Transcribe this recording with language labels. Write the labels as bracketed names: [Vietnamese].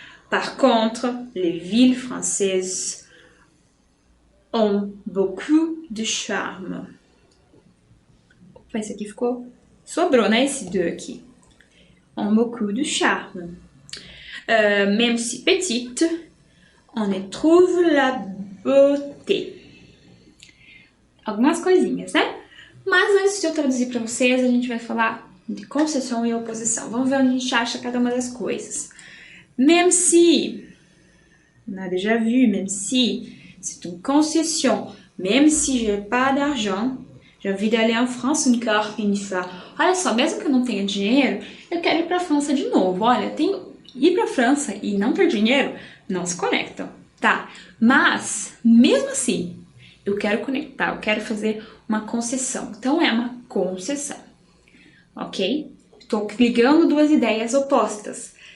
[French] Par contre, les villes françaises ont beaucoup de charme. [Portuguese] Opa, esse aqui ficou... Sobrou, né, esse deux aqui. [French] Ont beaucoup de charme. Même si petite, on y trouve la beauté. [Portuguese] Algumas coisinhas, né? Mas antes de eu traduzir para vocês, a gente vai falar de concessão e oposição. Vamos ver onde a gente acha cada uma das coisas. [French] Même si, on a déjà vu, même si, c'est une concession. Même si j'ai pas d'argent, j'ai envie d'aller en France encore une fois. [Portuguese] Olha só, mesmo que eu não tenha dinheiro, eu quero ir para a França de novo. Olha, ir para a França e não ter dinheiro não se conectam, tá? Mas, mesmo assim, eu quero conectar, eu quero fazer uma concessão. Então, é uma concessão, ok? Estou ligando duas ideias opostas.